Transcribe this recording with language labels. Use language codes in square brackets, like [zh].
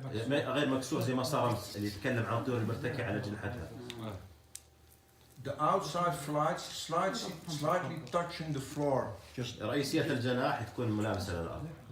[ar] غير مكسور زي ما صار أمس اللي يتكلم عن الطيور المرتكعة على جناحتها. [en] The outside flights slightly touching the floor. [ar] رئيسية الجناح تكون ملامسة للأرض.